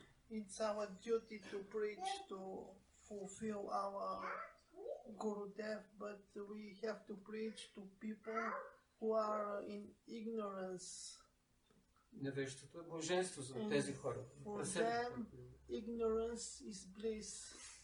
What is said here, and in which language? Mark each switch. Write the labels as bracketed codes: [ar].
[en] It's our duty to preach, to fulfill our Gurudev, but we have to preach to people who are in ignorance. [bg] Невежеството е блаженство за тези хора. [en] For them, ignorance is bliss.